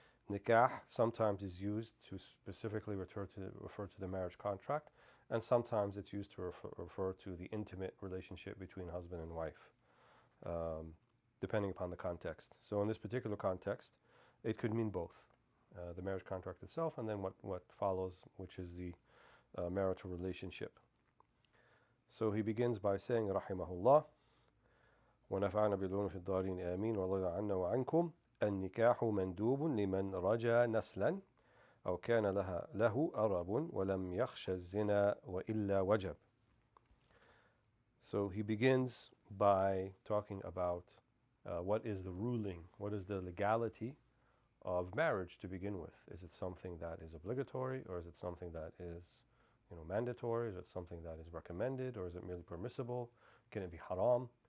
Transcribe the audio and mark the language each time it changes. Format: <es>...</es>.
<en>Nikah sometimes is used to specifically refer to the marriage contract, and sometimes it's used to refer to the intimate relationship between husband and wife, depending upon the context. So in this particular context, it could mean both, the marriage contract itself and then what follows, which is the marital relationship. So he begins by saying,</en> <ar>rahimahullah, وَنَفَعْنَا بِالْعُلُومِ فِي الدَّارِينِ آمِينَ وَرَضِيَ عَنَّا وَعَنْكُمْ النِّكَاحُ مَنْدُوبٌ لِمَنْ رَجَى نَسْلًا أو كان له أرب ولم يخش الزنا وإلا وجب.</ar> <en>So he begins by talking about what is the ruling, what is the legality of marriage to begin with. Is it something that is obligatory, or is it something that is mandatory? Is it something that is recommended, or is it merely permissible? Can it be haram?</en>